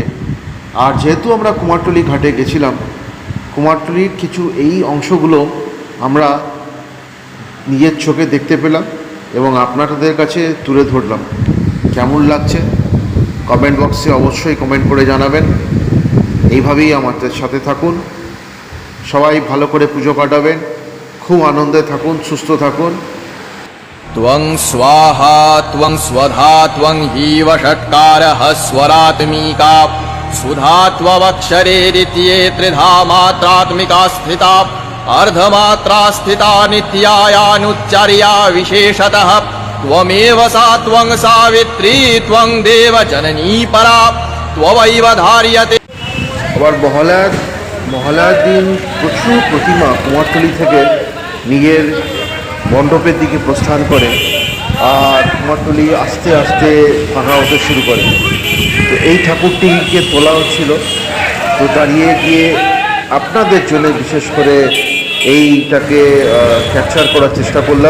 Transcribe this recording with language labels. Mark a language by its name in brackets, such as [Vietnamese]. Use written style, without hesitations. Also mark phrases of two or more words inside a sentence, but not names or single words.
[Bangla] আর যেহেতু আমরা কুমারটুলি ঘাটে গেছিলাম, কুমারটুলির কিছু এই অংশগুলো আমরা নিজের চোখে দেখতে পেলাম এবং আপনাদের কাছে তুলে ধরলাম। কেমন লাগছে কমেন্ট বক্সে অবশ্যই কমেন্ট করে জানাবেন। এইভাবেই আমাদের সাথে থাকুন, সবাই ভালো করে পুজো কাটাবেন, খুব আনন্দে থাকুন, সুস্থ থাকুন। [Sanskrit] त्वं स्वाहा त्वं स्वधा त्वं हीव षट्कारः स्वरात्मिका सुधा त्वमक्षरे द्वितीये त्रिधा मात्रात्मिका स्थिता अर्धमात्रा स्थिता नित्यायानुच्चर्या विशेषतः त्वमेव सा त्वं सावित्री त्वं देवजननी परा त्वमैव धार्यते। [Bangla] আবার মহালয়ার দিন প্রচুর প্রতিমা কুমারটুলি থেকে নিজের মণ্ডপের দিকে প্রস্থান করে আর কুমারটুলি আস্তে আস্তে ফাঁকা হতে শুরু করে। তো এই ঠাকুরটিকে তোলা হচ্ছিল, তো দাঁড়িয়ে গিয়ে আপনাদের জন্য বিশেষ করে এইটাকে ক্যাপচার করার চেষ্টা করলাম।